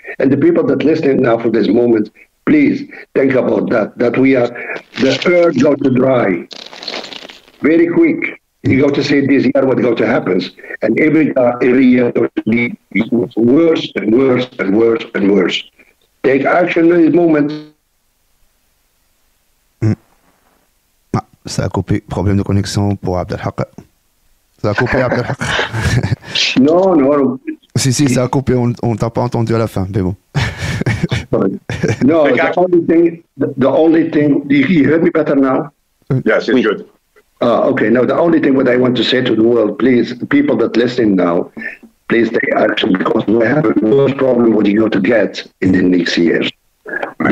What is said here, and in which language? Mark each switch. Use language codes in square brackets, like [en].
[en] And the people that listen now for this moment, please think about that we are, the earth going to dry very quick. You go to say this year what going to happen, and every year it will be worse and worse and worse and worse. Take action in this moment. [fr] Ça a coupé, problème de connexion pour Abdelhak. Ça a coupé, Abdelhak. Non. Si, ça a coupé, on t'a pas entendu à la fin, mais bon. [en] No, the only thing, do you hear me better now? Yes, it's good. Okay, now the only thing what I want to say to the world, please, people that listen now, please take action, because we have a worse problem what you're going to get in the next years. Right.